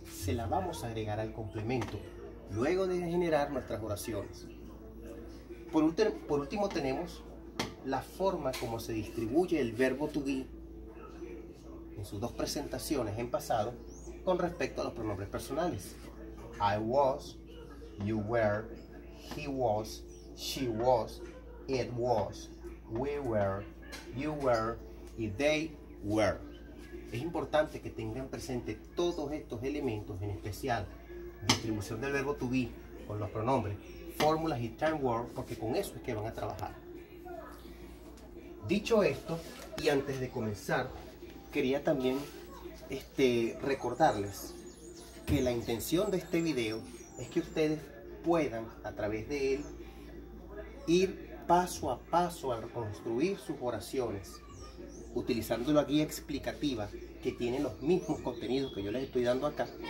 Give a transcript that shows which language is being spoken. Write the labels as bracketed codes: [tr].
[es] Se las vamos a agregar al complemento luego de generar nuestras oraciones. Por último tenemos la forma como se distribuye el verbo to be en sus dos presentaciones en pasado con respecto a los pronombres personales. [en] I was, you were, he was, she was, it was, we were, you were y they were. [es] Es importante que tengan presente todos estos elementos, en especial distribución del verbo to be con los pronombres, fórmulas y time word, porque con eso es que van a trabajar. Dicho esto, y antes de comenzar, quería también recordarles que la intención de este video es que ustedes puedan, a través de él, ir paso a paso a reconstruir sus oraciones, utilizando la guía explicativa que tiene los mismos contenidos que yo les estoy dando acá.